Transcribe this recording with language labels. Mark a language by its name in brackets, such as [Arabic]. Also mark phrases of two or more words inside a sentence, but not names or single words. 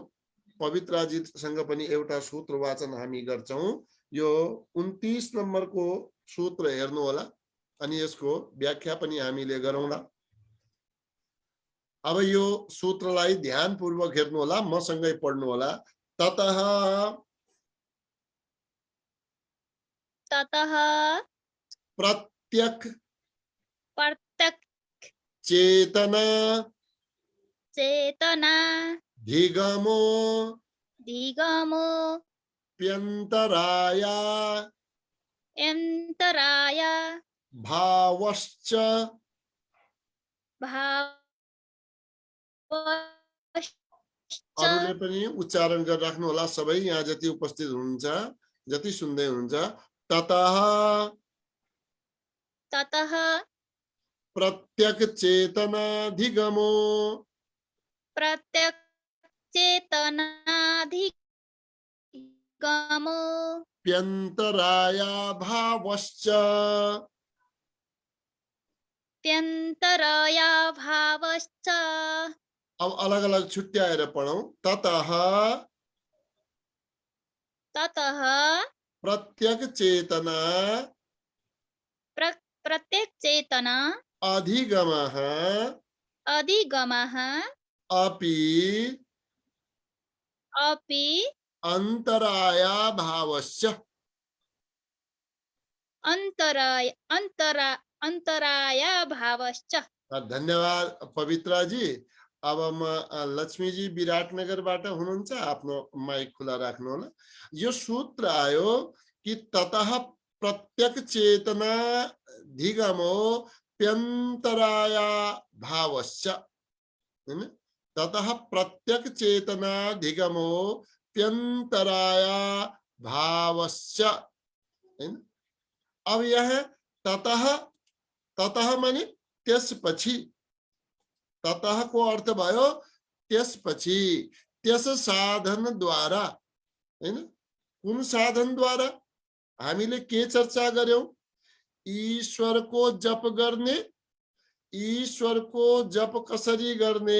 [Nepali] पवित्राजीसँग पनि एउटा सूत्र वाचन हामी गर्छौं। यो 29 नम्बरको सूत्र हेर्नु होला अनि यसको व्याख्या पनि हामीले गरौँला। अब यो सूत्रलाई ध्यानपूर्वक हेर्नु होला, मसँगै पढ्नु होला। [Sanskrit] ततः ततः प्रत्यक् प्रत्यक् चेतना चेतना धिगमो धिगमो प्यन्तराया यन्तराय भावश्च भावश्च। [Nepali] अरूले पनि उच्चारण गरेर राख्नु होला, सबै यहाँ जति उपस्थित हुनुहुन्छ, जति सुन्दै हुनुहुन्छ। [Sanskrit] ततः ततः प्रत्यक् चेतनाधिगमो प्रत्यक् चेतनाधिगमो प्यन्तराया भावश्च। प्यन्तराय भावश्च। [Nepali] अब अलग अलग छुट्याएर पढौं। [Sanskrit] ततः ततः प्रत्यक् चेतना प्रत्यक् चेतना अधिगमः अधिगमः अपि अपि अन्तराया भावश्च। अन्तराय भावश्च। [Nepali] धन्यवाद पवित्रा जी। अब म लक्ष्मी जी विराटनगरबाट हुनुहुन्छ, आफ्नो माइक खुला राख्नु होला। यो सूत्र आयो कि [Sanskrit] ततः प्रत्यक् चेतना धिगमो प्यन्तराया भावश्च [Nepali] हैन। [Sanskrit] ततः प्रत्यक् चेतना धिगमो प्यन्तराया भावश्च हैन। [Nepali] अब यह ततः, ततः माने त्यसपछि, ततः को अर्थ भयो त्यसपछि, त्यस साधनद्वारा, हैन? कुन साधनद्वारा? हामीले के चर्चा गर्यौं? ईश्वरको जप गर्ने, ईश्वरको जप कसरी गर्ने?